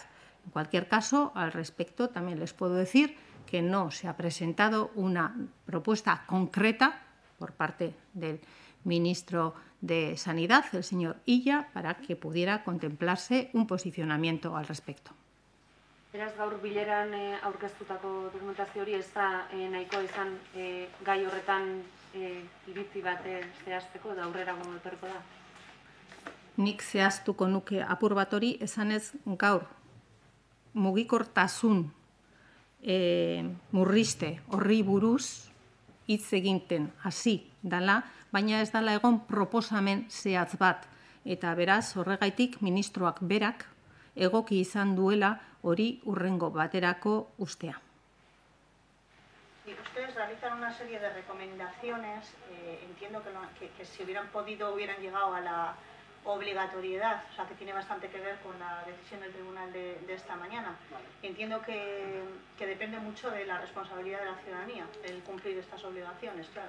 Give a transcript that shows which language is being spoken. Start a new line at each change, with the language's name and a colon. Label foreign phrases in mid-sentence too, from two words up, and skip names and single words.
Spanish: En cualquier caso, al respecto, también les puedo decir que no se ha presentado una propuesta concreta por parte del ministro de Sanidad, el señor Illa, para que pudiera contemplarse un posicionamiento al respecto.
Basque: Beraz, gaur bileran aurkeztutako dokumentazio hori ez da nahikoa izan gai horretan iritzi bat zehazteko eta aurrerago etorriko da? Nik zehaztuko nuke apur bat hori, esanez gaur mugikortasun murrizte horri buruz hitz eginten hasi dela, baina ez dela egon proposamen zehatz bat. Eta beraz, horregaitik ministroak berak egoki izan duela hori hurrengo baterako ustea.
Spanish: Ustedes realizan una serie de recomendaciones, entiendo que si hubieran podido hubieran llegado a la obligatoriedad, o sea que tiene bastante que ver con la decisión del tribunal de esta mañana. Entiendo que depende mucho de la responsabilidad de la ciudadanía el cumplir estas obligaciones, claro.